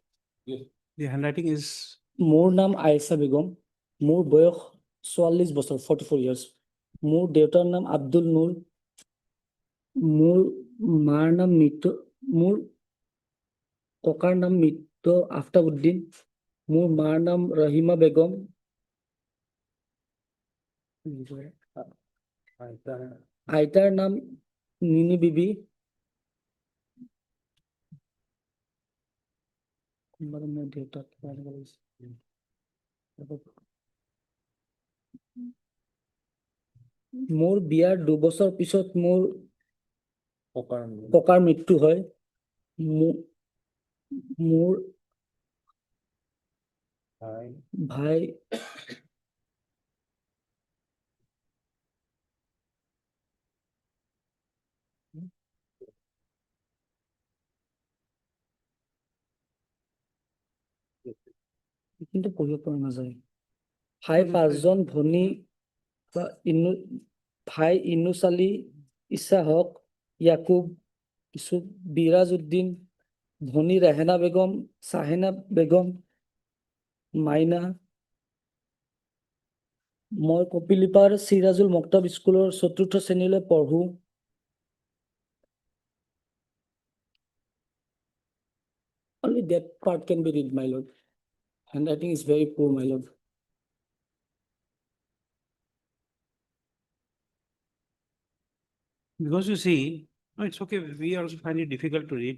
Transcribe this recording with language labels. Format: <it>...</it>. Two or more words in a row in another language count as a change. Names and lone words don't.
<en>Yes. The handwriting is</en> <as>More নাম আয়েশা বেগম, মোর বয়স 44 বছর, 44 years. মোর দেউতার নাম আব্দুল নূর, মোর মার নাম মৃত্যু, মোর ককার নাম মৃত্যু আফতাবউদ্দিন, মোর মার নাম রহিমা বেগম, আইতার নাম নিনি বিবি, মোৰ বিয়াৰ 2 বছৰ পিছত মোৰ ককাৰ মৃত্যু হয়। মোৰ ভাই কিন্তু পঢ়িব পৰা নাযায়। ভাই পাঁচজন ভনী বা ভাই ইনুস আলী, ইছাহক, ইয়াকুব, ইউসুফ, বিরাজ উদ্দিন, ভনী রেহেনা বেগম, সাহেনা বেগম, মাইনা। মই কপিলিপাৰ চিৰাজুল মক্তব স্কুলৰ ৪ৰ্থ শ্ৰেণীলৈ পঢ়ো।</as> <en>Only that part can be read, my lord. Handwriting is very poor, my lord. Because you see, no, it's okay, we also find it difficult to read.</en>